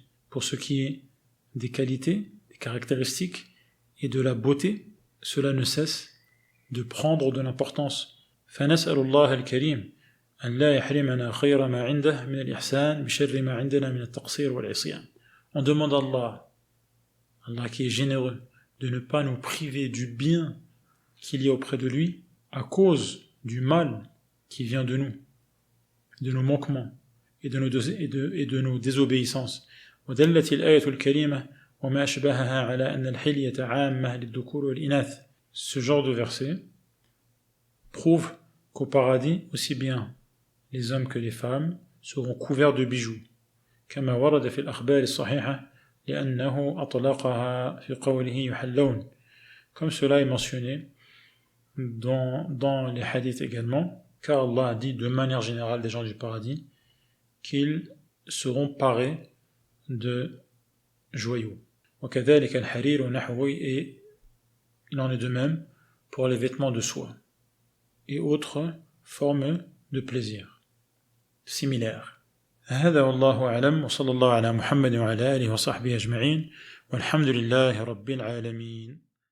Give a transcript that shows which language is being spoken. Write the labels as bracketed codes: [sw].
[fr] Pour ce qui est des qualités, des caractéristiques et de la beauté, cela ne cesse de prendre de l'importance. [ar] فنسأل الله الكريم أن لا يحرمنا خير ما عنده من الإحسان بشر ما عندنا من التقصير والعصيان. [fr] On demande à Allah qui est généreux, de ne pas nous priver du bien qu'il y a auprès de lui à cause du mal qui vient de nous, de nos manquements et de nos désobéissances. [ar] ودلت الآية الكريمة وما أشبهها على أن الحلية عامة للذكور والإناث. [fr] Ce genre de verset prouve qu'au paradis, aussi bien les hommes que les femmes seront couverts de bijoux. [ar] كما ورد في الأخبار الصحيحة لأنه أطلقها في قوله يحلون. [fr] Comme cela est mentionné dans les hadiths également, car Allah a dit de manière générale des gens du paradis qu'ils seront parés de joyaux. [ar] وكذلك الحرير ونحوه, [fr] et il en est de même pour les vêtements de soie et autres formes de plaisir similaires. [ar] هذا والله أعلم وصلى الله على محمد وعلى آله وصحبه أجمعين والحمد لله رب العالمين.